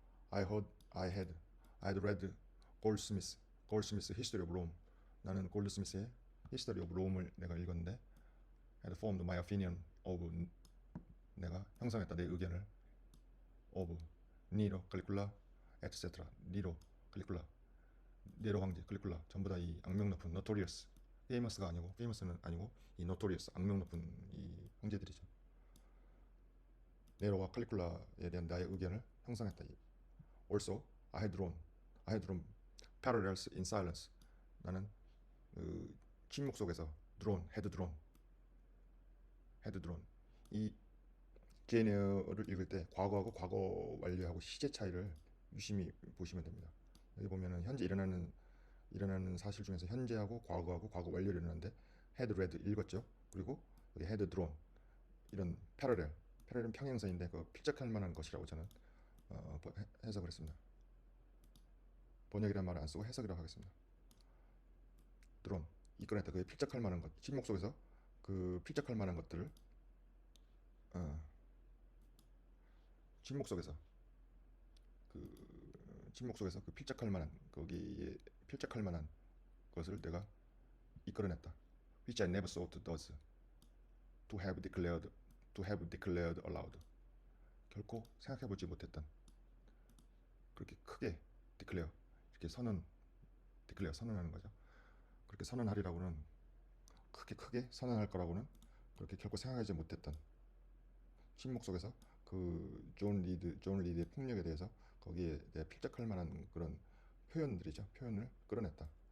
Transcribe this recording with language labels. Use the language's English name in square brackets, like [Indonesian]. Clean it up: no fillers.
[English] I had read Goldsmith's History of Rome. [Korean] 나는 골드스미스의 History of Rome을 내가 읽었는데 [English] had formed my opinion of [Korean] 내가 형성했다 내 의견을 of Nero, Caligula, etc. Nero, Caligula, 네로 황제, Caligula 전부 다 이 악명 높은 notorious, famous는 아니고 이 notorious 악명 높은 이 황제들이죠. 네로와 칼리굴라에 대한 나의 의견을 형성했다. Also, [English] I had drawn parallels in silence. [Korean] 나는 침묵 속에서 had drawn. 이 제인 에어를 읽을 때 과거하고 과거 완료하고 시제 차이를 유심히 보시면 됩니다. 여기 보면은 현재 일어나는 사실 중에서 현재하고 과거하고 과거 완료를 일어나는데 had read 읽었죠. 그리고 여기 had drawn 이런 패러렐은 평행선인데 그 필적할 만한 것이라고 저는 해석을 했습니다. 번역이라는 말을 안 쓰고 해석이라고 하겠습니다. drawn 이끌어냈다. 그게 필적할 만한 것, 침묵 속에서 그 필적할 만한 것들을 침묵 속에서 그 필적할 만한 거기에 필적할 만한 것을 내가 이끌어냈다. [English] Which I never thought does to have declared aloud. [Korean] 결코 생각해보지 못했던 그렇게 크게 declare 이렇게 선언하는 거죠. 그렇게 선언하리라고는 크게 선언할 거라고는 그렇게 결코 생각하지 못했던 침묵 속에서 그 존 리드의 폭력에 대해서 거기에 필적할 만한 그런 표현을 끌어냈다.